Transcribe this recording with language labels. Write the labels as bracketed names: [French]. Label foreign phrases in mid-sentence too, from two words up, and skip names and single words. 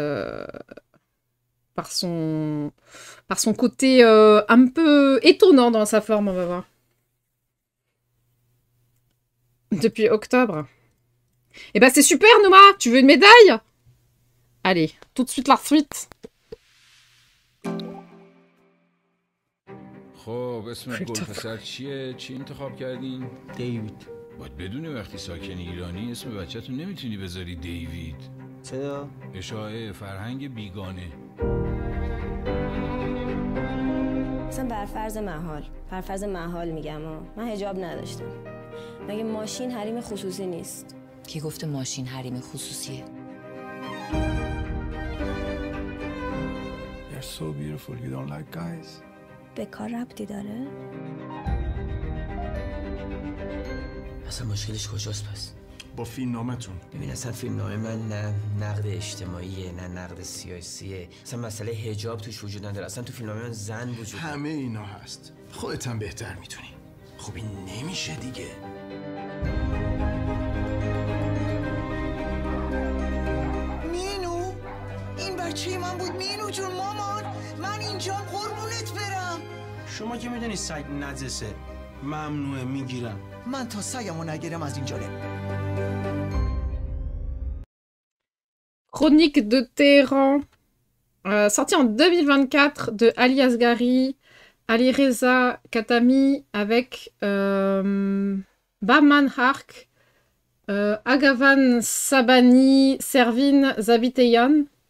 [French] Par son côté un peu étonnant dans sa forme, on va voir. Depuis octobre. Eh ben c'est super, Nouma. Tu veux une médaille? Allez, tout de suite la suite. [Persian] خب اسم گلپسر چیه؟ چی انتخاب کردین؟ دیوید. باید بدونی وقتی ساکن ایرانی اسم بچه‌تون نمیتونی بذاری دیوید. چرا؟ اشاعه فرهنگ بیگانه. مثلا برفرض محال میگم من حجاب نداشتم. مگه ماشین حریم خصوصی نیست؟ کی گفته ماشین حریم خصوصیه؟ [English] You're so beautiful. You don't like guys? [Persian] به کار ربطی داره؟ اصلا مشکلش کجاست پس؟ با فیلمنامه‌تون. ببین اصلا فیلمنامه من نه نقد اجتماعیه نه نقد سیاسیه. اصلا مسئله حجاب توش وجود نداره. اصلا تو فیلمنامه من زن وجود داره. همه اینا هست. خودت هم بهتر میتونی. خب این نمیشه دیگه. مینو این بچه من بود. مینو جون مامان من اینجا قربونت برم. شما که میدونی سگ نجسه ممنوعه میگیرم. من تا سگمو نگیرم از اینجا [French] Chronique de Téhéran, sorti en 2024 de Ali Asghari, Ali Reza Khatami avec Bahman Hark, Agavan Sabani, Servin Zabiteyan.